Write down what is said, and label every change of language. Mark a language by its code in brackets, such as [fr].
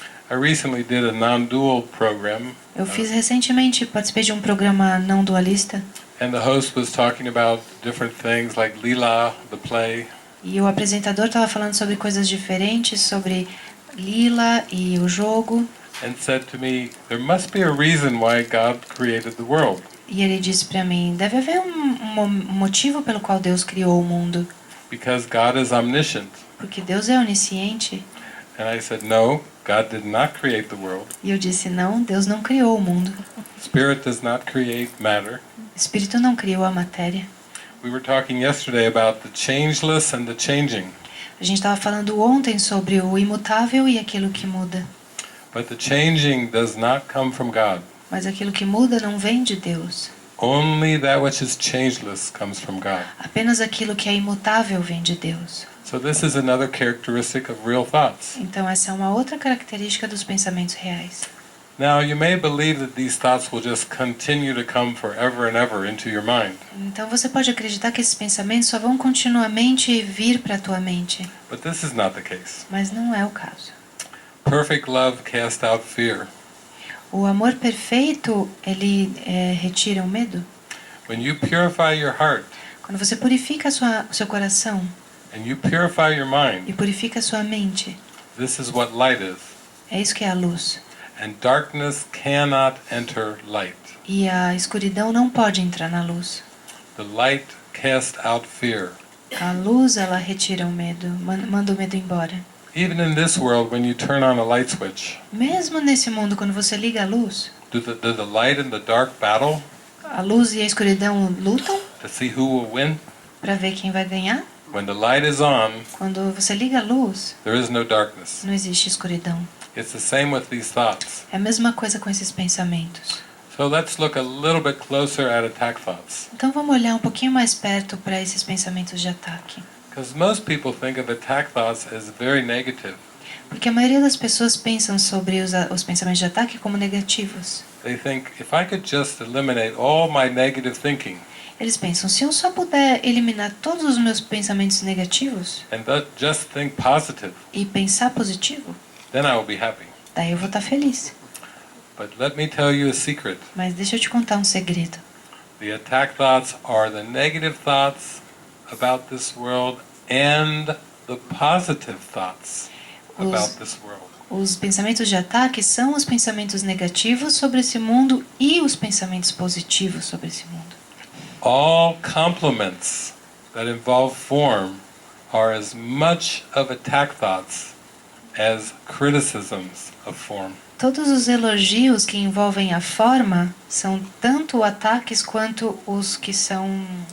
[en] I recently did a non-dual program, [pt] Eu recentemente participei de um programa não dualista [en] and the host was talking about different things like Lila, the play, [pt] e o apresentador estava falando sobre coisas diferentes, sobre Lila e o jogo, [en] and said to me, there must be a reason why God created the world. [pt] e ele disse para mim, deve haver um motivo pelo qual Deus criou o mundo, [en] Because God is omniscient. [pt] porque Deus é onisciente. [en] And I said, no, God did not create the world. [pt] E eu disse, não, Deus não criou o mundo. [en] Spirit does not create matter. [pt] O Espírito não criou a matéria. [en] We were talking yesterday about the changeless and the changing. [pt] A gente estava falando ontem sobre o imutável e aquilo que muda. [en] But the changing does not come from God. [pt] Mas aquilo que muda não vem de Deus. [en] Only that which is changeless comes from God. [pt] Apenas aquilo que é imutável vem de Deus. [en] So this is another characteristic of real thoughts. [pt] Então essa é uma outra característica dos pensamentos reais. [en] Now you may believe that these thoughts will just continue to come forever and ever into your mind. [pt] Então você pode acreditar que esses pensamentos só vão continuamente vir para a tua mente. [en] But this is not the case. [pt] Mas não é o caso. [en] Perfect love casts out fear. [pt] O amor perfeito, ele retira o medo. [en] When you purify your heart [pt] Quando você purifica o seu coração [en] and you purify your mind, [pt] e purifica a sua mente, [en] this is what light is. [pt] é isso que é a luz. [en] And darkness cannot enter light. [pt] E a escuridão não pode entrar na luz. [en] The light casts out fear. [pt] A luz, ela retira o medo, manda o medo embora. [en] Even in this world, when you turn on a light switch, [pt] Mesmo nesse mundo, quando você liga a luz, [en] do the light and the dark battle [pt] a luz e a escuridão lutam [en] to see who will win? [pt] para ver quem vai ganhar. [en] When the light is on, [pt] Quando você liga a luz, [en] there is no darkness. [pt] não existe escuridão. [en] It's the same with these thoughts. [pt] É a mesma coisa com esses pensamentos. [en] So let's look a little bit closer at attack thoughts. [pt] Então vamos olhar um pouquinho mais perto para esses pensamentos de ataque. [en] Because most people think of attack thoughts as very negative. [pt] Porque a maioria das pessoas pensam sobre os pensamentos de ataque como negativos. [en] They think, if I could just eliminate all my negative thinking [pt] Eles pensam, se eu só puder eliminar todos os meus pensamentos negativos [en] and just think positive, [pt] e pensar positivo, [en] then I will be happy. [pt] daí eu vou estar feliz. [en] But let me tell you a secret. [pt] Mas deixa eu te contar um segredo. [en] The attack thoughts are the negative thoughts about this world and the positive thoughts about this world. [pt] Os pensamentos de ataque são os pensamentos negativos sobre esse mundo e os pensamentos positivos sobre esse mundo. [en] All compliments that involve form are as much of attack thoughts as criticisms of form. [pt] Todos os elogios que envolvem a forma são tanto ataques quanto os que são...